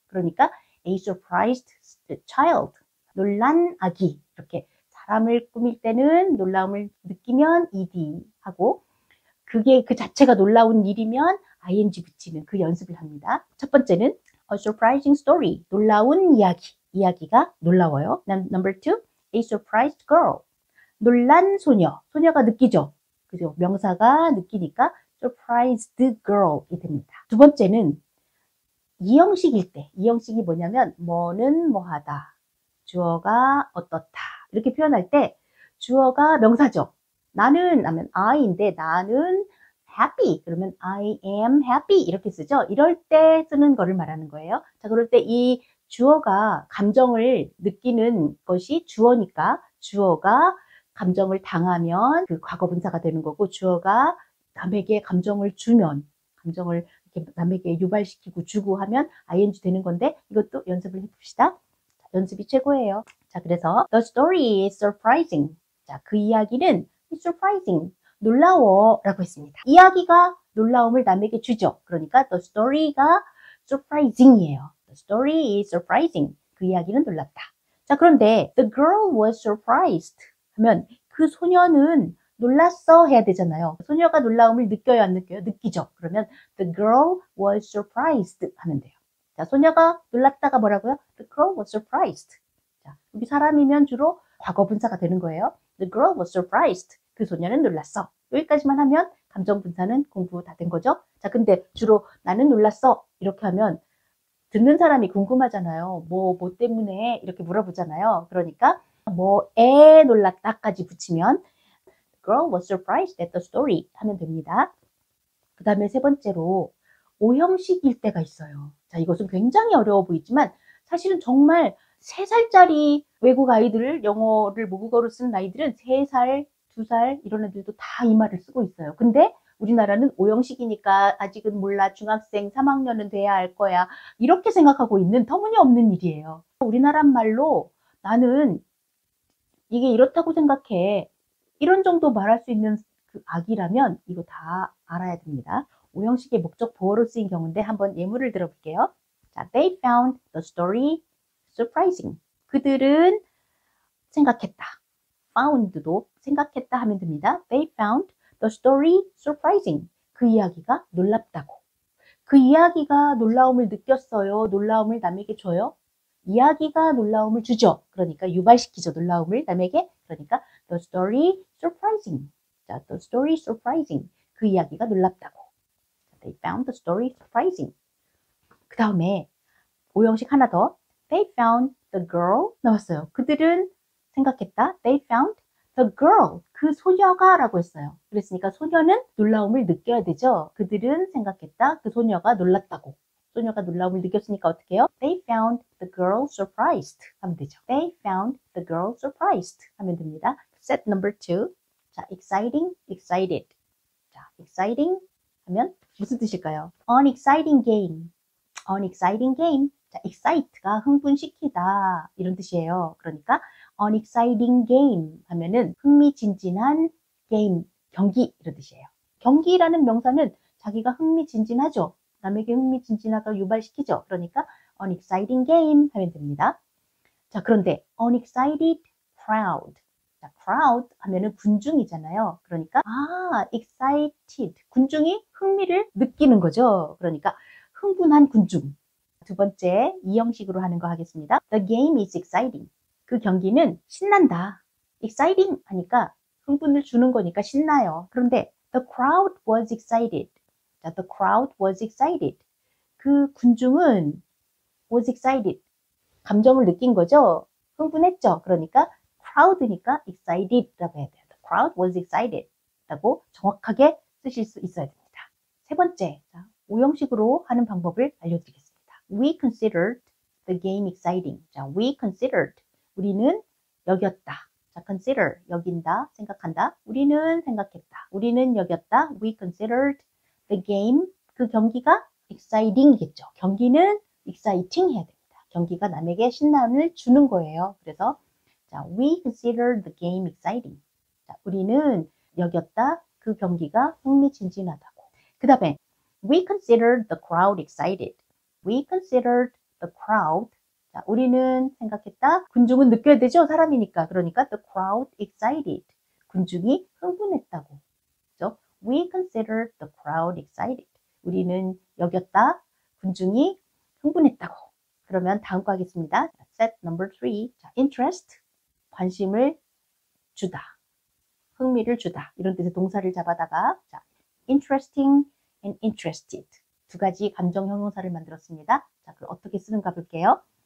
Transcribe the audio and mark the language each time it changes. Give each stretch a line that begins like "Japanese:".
Korean: 그러니까
English: a surprised child.
Korean: 놀란 아기. 이렇게 사람을 꾸밀 때는 놀라움을 느끼면 ed 하고 그게 그 자체가 놀라운 일이면 ing 붙이는 그 연습을 합니다. 첫 번째는
English: a surprising story.
Korean: 놀라운 이야기. 이야기가 놀라워요.
English: Number 2, a surprised girl.
Korean: 놀란 소녀. 소녀가 느끼죠. 그죠? 명사가 느끼니까
English: surprised girl
Korean: 이 됩니다. 두 번째는 이형식일 때. 이형식이 뭐냐면 뭐는 뭐하다. 주어가 어떻다. 이렇게 표현할 때 주어가 명사죠. 나는 하면 I인데 나는 happy. 그러면
English: I am happy
Korean: 이렇게 쓰죠. 이럴 때 쓰는 거를 말하는 거예요. 자, 그럴 때 이 주어가 감정을 느끼는 것이 주어니까 주어가 감정을 당하면 그 과거분사가 되는 거고 주어가 남에게 감정을 주면 감정을 이렇게 남에게 유발시키고 주고 하면 ing 되는 건데 이것도 연습을 해봅시다. 자, 연습이 최고예요. 자, 그래서
English: the story is surprising.
Korean: 자, 그 이야기는 surprising. 놀라워 라고 했습니다. 이야기가 놀라움을 남에게 주죠. 그러니까
English: the story
Korean: 가 surprising이에요.
English: The story is surprising.
Korean: 그 이야기는 놀랍다. 자, 그런데
English: the girl was surprised
Korean: 하면 그 소녀는 놀랐어 해야 되잖아요. 소녀가 놀라움을 느껴요, 안 느껴요? 느끼죠. 그러면
English: the girl was surprised
Korean: 하면 돼요. 자, 소녀가 놀랐다가 뭐라고요?
English: The girl was surprised.
Korean: 자, 여기 사람이면 주로 과거분사가 되는 거예요.
English: The girl was surprised.
Korean: 그 소녀는 놀랐어. 여기까지만 하면 감정분사는 공부 다 된 거죠. 자, 근데 주로 나는 놀랐어. 이렇게 하면 듣는 사람이 궁금하잖아요. 뭐 때문에 이렇게 물어보잖아요. 그러니까 뭐에 놀랐다까지 붙이면
English: The girl was surprised at the story
Korean: 하면 됩니다. 그 다음에 세 번째로 오형식일 때가 있어요. 자, 이것은 굉장히 어려워 보이지만 사실은 정말 3살짜리 외국 아이들을 영어를 모국어로 쓰는 아이들은 3살, 2살 이런 애들도 다 이 말을 쓰고 있어요. 근데 우리나라는 오형식이니까 아직은 몰라 중학생 3학년은 돼야 알 거야 이렇게 생각하고 있는 터무니없는 일이에요. 우리나라 말로 나는 이게 이렇다고 생각해 이런 정도 말할 수 있는 그 악이라면 이거 다 알아야 됩니다. 오형식의 목적 보어로 쓰인 경우인데 한번 예문을 들어볼게요.
English: 자, they found the story surprising.
Korean: 그들은 생각했다. found도 생각했다 하면 됩니다.
English: They found the story surprising.
Korean: 그 이야기가 놀랍다고. 그 이야기가 놀라움을 느꼈어요. 놀라움을 남에게 줘요. 이야기가 놀라움을 주죠. 그러니까 유발시키죠. 놀라움을 남에게. 그러니까
English: the story surprising.
Korean: 자,
English: the story surprising.
Korean: 그 이야기가 놀랍다고.
English: They found the story surprising.
Korean: 그 다음에 오형식 하나 더.
English: They found the girl
Korean: 나왔어요. 그들은 생각했다.
English: They found the girl.
Korean: 그 소녀가 라고 했어요. 그랬으니까 소녀는 놀라움을 느껴야 되죠. 그들은 생각했다. 그 소녀가 놀랐다고. 소녀가 놀라움을 느꼈으니까 어떻게 해요?
English: They found the girl surprised
Korean: 하면 되죠.
English: They found the girl surprised
Korean: 하면 됩니다.
English: Set number 2. 자, exciting, excited.
Korean: 자, exciting 하면 무슨 뜻일까요?
English: An exciting game. An exciting game.
Korean: 자, excite가 흥분시키다 이런 뜻이에요. 그러니까
English: an exciting game
Korean: 하면은 흥미진진한 게임, 경기 이런 뜻이에요. 경기라는 명사는 자기가 흥미진진하죠. 남에게 흥미진진하게 유발시키죠. 그러니까 an exciting game 하면 됩니다. 자, 그런데 unexcited
English: crowd.
Korean: 자, crowd 하면은 군중이잖아요. 그러니까 excited. 군중이 흥미를 느끼는 거죠. 그러니까 흥분한 군중. 두 번째, 이 형식으로 하는 거 하겠습니다.
English: The game is exciting.
Korean: 그 경기는 신난다. exciting 하니까 흥분을 주는 거니까 신나요.
English: 그런데 the crowd was excited. 자, the crowd was excited.
Korean: 그 군중은
English: was excited.
Korean: 감정을 느낀 거죠. 흥분했죠. 그러니까 crowd니까 excited라고 해야 돼요.
English: The crowd was excited
Korean: 라고 정확하게 쓰실 수 있어야 됩니다. 세 번째, 자, 오형식으로 하는 방법을 알려드리겠습니다.
English: We considered the game exciting.
Korean: 자,
English: we considered.
Korean: 우리는 여겼다. 자, consider, 여긴다, 생각한다. 우리는 생각했다. 우리는 여겼다.
English: We considered the game,
Korean: 그 경기가
English: exciting이겠죠.
Korean: 경기는 exciting 해야 됩니다. 경기가 남에게 신남을 주는 거예요. 그래서 자,
English: we considered the game exciting.
Korean: 자, 우리는 여겼다. 그 경기가 흥미진진하다고.
English: 그 다음에 we considered the crowd excited. We considered the crowd.
Korean: 자, 우리는 생각했다. 군중은 느껴야 되죠. 사람이니까. 그러니까
English: the crowd excited.
Korean: 군중이 흥분했다고. 그렇죠?
English: We considered the crowd excited.
Korean: 우리는 여겼다. 군중이 흥분했다고. 그러면 다음 거 하겠습니다.
English: Set number 3.
Korean: 자, interest. 관심을 주다. 흥미를 주다. 이런 뜻의 동사를 잡아다가 자,
English: interesting and interested.
Korean: 두 가지 감정 형용사를 만들었습니다. 자, 그럼 어떻게 쓰는가 볼게요.